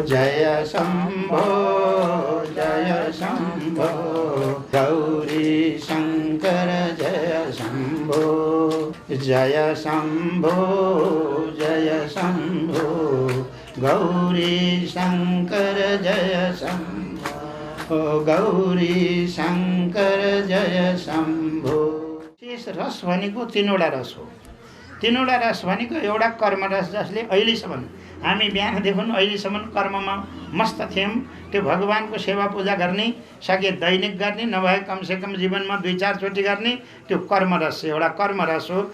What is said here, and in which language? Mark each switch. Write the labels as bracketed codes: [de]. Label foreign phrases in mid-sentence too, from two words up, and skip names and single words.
[ne] जय शम्भो गौरी शंकर जय शम्भो। जय शम्भो गौरी शंकर जय शम्भो। गौरी शंकर जय शम्भो। शेष रस भनेको तीनवटा रस हो। तीनवटा रस भनेको एउटा कर्म रस, जसले अहिलेसम्म हामी बिहानदेखि अहिलेसम्म कर्ममा मस्त थियौँ। त्यो भगवानको सेवा पूजा गर्ने, सके दैनिक गर्ने, नभए कमसेकम जीवनमा 2-4 चोटि गर्ने, त्यो कर्म रस एउटा कर्म रस हो।